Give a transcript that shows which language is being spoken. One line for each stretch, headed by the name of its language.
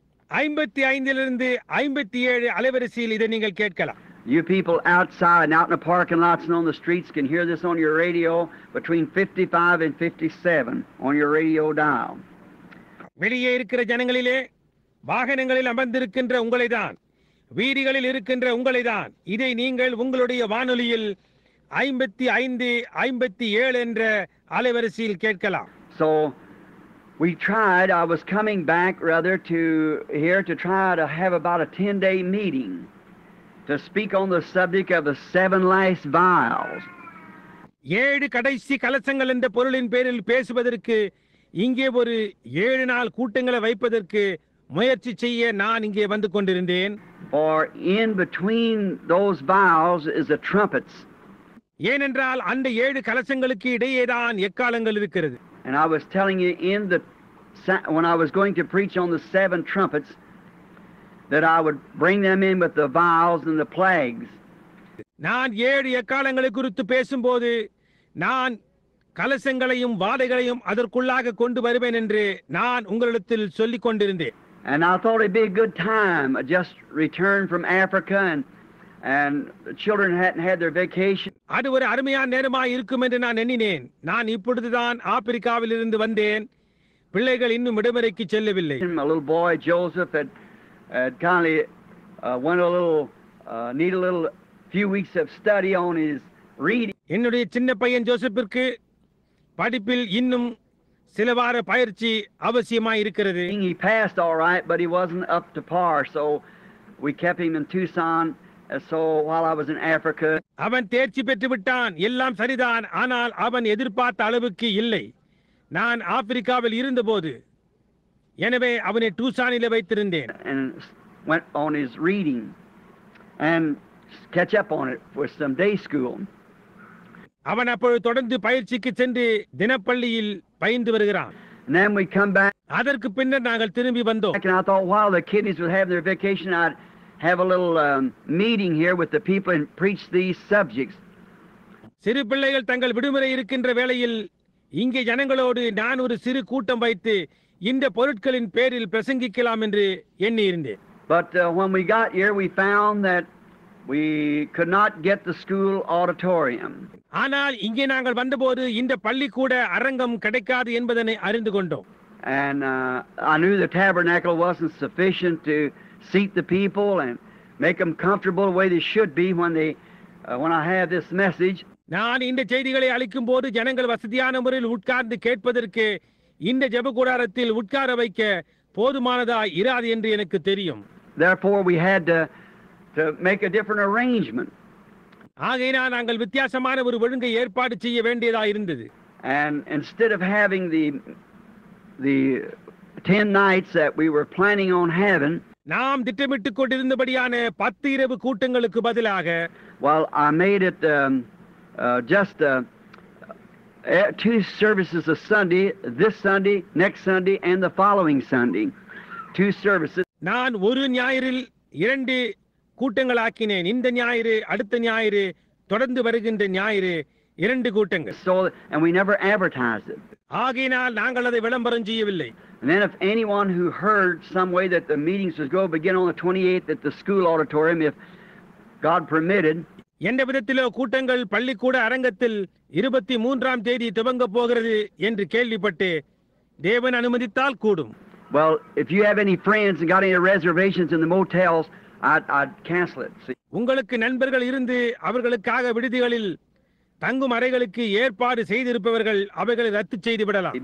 Tamil: 55 லிருந்து 57 அலைவரிசையில் இதை நீங்கள் கேட்கலாம்.
English: You people outside and out in the parking lots and on the streets can hear this on your radio between 55 and 57 on your radio dial.
Tamil: வெளியே இருக்கிற ஜனங்களிலே வாகனங்களில் அமர்ந்திருக்கின்ற உங்களைதான், வீதிகளில் இருக்கின்ற உங்களைதான் இதை நீங்கள் உங்களுடைய வானொலியில் 55 57 என்ற அலைவரிசையில் கேட்கலாம்.
English: So we tried, I was coming back rather to here to try to have about a 10-day meeting to speak on the subject of the 7 last vials.
Tamil: 7 கடைசி கலசங்கள் என்ற பொருளின் பேரில் பேசுவதற்கு இங்கே ஒரு 7 நாள் கூட்டங்களை வைப்பதற்கு முயற்சி செய்ய நான் இங்கே வந்து கொண்டிருந்தேன்.
English: For in between those vials is the trumpets.
Tamil: ஏனென்றால் அந்த 7 கலசங்களுக்கு இடையேதான் எக்காலங்கள் இருக்கிறது.
English: And I was telling you when I was going to preach on the 7 trumpets that I would bring them in with the vials and the plagues.
Tamil: நான் 7 எக்காலங்களை குறித்து பேசும்போது நான் கலசங்களையும் வாதைகளையும் அதற்குள்ளாக கொண்டு வருவேன் என்று நான் உங்களிடத்தில் சொல்லிக் கொண்டிருந்தேன்.
English: And I thought it'd be a good time. I just returned from Africa and the children hadn't had their vacation.
Tamil: அது ஒரு அருமையான நேரமாய் இருக்கும் என்று நான் எண்ணினேன். நான் இப்பொழுதுதான் ஆப்பிரிக்காவில் இருந்து வந்தேன். பிள்ளைகள் இன்னும் விடுமுறைக்கு செல்லவில்லை.
English: My little boy Joseph had kindly went a little need a little few weeks of study on his reading.
Tamil: என்னுடைய சின்ன பையன் ஜோசப்பிற்கு படிப்பில் இன்னும் சில வார பயிற்சி அவசியமாய் இருக்கிறது.
English: He passed all right, but he wasn't up to par, so we kept him in Tucson. So while I was in Africa,
Tamil: அவன் தேர்ச்சி பெற்று விட்டான், எல்லாம் சரிதான். ஆனால் அவன் எதிர்பார்த்த அளவுக்கு இல்லை. நான் ஆப்பிரிக்காவில் இருந்தபோது எனவே அவனை டூசானிலே வைத்திருந்தேன்.
English: And went on his reading and catch up on it for some day school.
Tamil: அவன் அப்பொழுது தொடர்ந்து பயிற்சிக்கு சென்று தினப்பள்ளியில் பயின்று வருகிறான்.
English: And then we come back.
Tamil: அதற்கு பின்னர் நாங்கள் திரும்பி வந்தோம்.
English: And I thought while the kiddies would have their vacation, I'd have a little meeting here with the people and preach these subjects.
Tamil: சிறு பிள்ளைகள் தங்கள் விடுமுறை இருக்கின்ற வேளையில் இங்கே ஜனங்களோடு நான் ஒரு சிறு கூட்டம் வைத்து இந்த பொருட்களின் பேரில் பிரசங்கிக்கலாம் என்று எண்ணி இருந்தேன்.
English: But when we got here, we found that we could not get the school auditorium.
Tamil: ஆனால் இங்கே நாங்கள் வந்தபோது இந்த பள்ளிக்கூட அரங்கம் கிடைக்காது என்பதனை அறிந்து கொண்டோம்.
English: And I knew the tabernacle wasn't sufficient to seat the people and make them comfortable the way they should be when I have this message.
Tamil: நான் இந்த செய்திகளை அளிக்கும் போது ஜனங்கள் வசதியான முறையில் உட்கார்ந்து கேட்பதற்கு இந்த ஜெப கூடாரத்தில் உட்கார வைக்க போதுமானதாய் இராது என்று எனக்கு தெரியும்.
English: Therefore we had to make a different arrangement.
Tamil: ஆகையினால் நாங்கள் வித்தியாசமான ஒரு ஒழுங்கை ஏற்பாடு செய்ய வேண்டியதா இருந்தது.
English: And instead of having the 10 nights that we were planning on having,
Tamil: நாம் திட்டமிட்டுக் கொண்டிருந்தபடியான 10 இரவு கூட்டங்களுக்கு பதிலாக,
English: well, I made it just 2 services a Sunday, this Sunday, next Sunday, and the following Sunday. 2 services.
Tamil: நான் ஒரு ஞாயிறில் 2 கூட்டங்கள் ஆக்கினேன். இந்த ஞாயிறு, அடுத்த ஞாயிறு, தொடர்ந்து வருகின்ற ஞாயிறு 2 கூட்டங்கள்.
English: So, and we never advertised it.
Tamil: ஆகையினால் நாங்கள் அதை விளம்பரம் செய்யவில்லை.
English: And then if anyone who heard some way that the meetings was going to begin on the 28th at the school auditorium, if God permitted,
Tamil: எந்த விதத்திலோ கூட்டங்கள் பள்ளிக்கூட அரங்கத்தில் 23ஆம் தேதி துவங்க போகிறது என்று கேள்விப்பட்டு தேவன் அனுமதித்தால் கூடும்.
English: well, if you have any friends and got any reservations in the motels, I'd cancel it. See?
Tamil: உங்களுக்கு நண்பர்கள் இருந்து அவர்களுக்காக விடுதிகளில் தங்கும் அறைகளுக்கு ஏற்பாடு செய்திருப்பவர்கள் அவைகளை ரத்து செய்து விடலாம்.